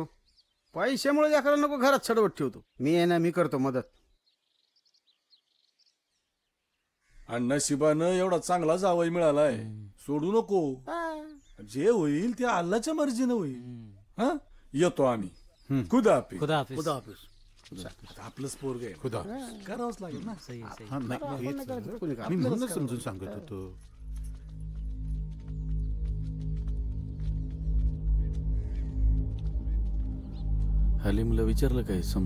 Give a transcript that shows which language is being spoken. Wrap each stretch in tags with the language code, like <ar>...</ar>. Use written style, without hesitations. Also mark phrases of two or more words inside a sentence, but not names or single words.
<mr>पैशामुळे एखादा नको घरात छडवट ठेवतो. मी आहे ना, मी करतो मदत. आणि नशिबानं एवढा चांगला जावई मिळालाय, सोडू नको. जे होईल ते अल्लाच्या मर्जीनं होईल. हा, येतो आम्ही.</mr> <ur>خدا حافظ. خدا حافظ. خدا حافظ.</ur> <mr>आपलंच पोरग आहे. खुदा करावंच लागेल ना. हा, नाही, मी म्हणूनच समजून सांगत होतो. हलीमला विचारलं काय समद?</mr>